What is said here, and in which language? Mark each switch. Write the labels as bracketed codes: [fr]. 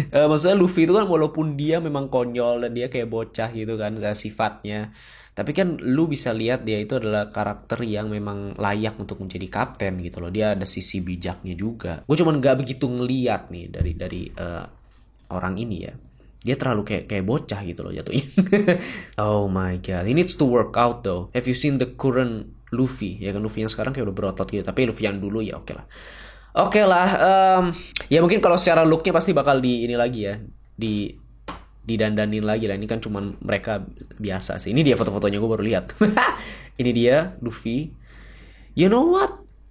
[id] Maksudnya Luffy itu kan walaupun dia memang konyol dan dia kayak bocah gitu kan sifatnya, tapi kan lu bisa lihat dia itu adalah karakter yang memang layak untuk menjadi kapten gitu loh. Dia ada sisi bijaknya juga. Gue cuman nggak begitu ngeliat nih dari orang ini ya. Dia terlalu kayak bocah gitu loh jatuhnya. [en] Oh my god, he needs to work out though. Have you seen the current Luffy? [id] Ya kan, Luffy yang sekarang kayak udah berotot gitu. Tapi Luffy yang dulu ya oke lah. Ya mungkin kalau secara looknya pasti bakal ini lagi ya, didandanin lagi lah. Ini kan cuman mereka biasa sih. Ini dia foto-fotonya, gue baru lihat. Ini dia Luffy. [en] You know what?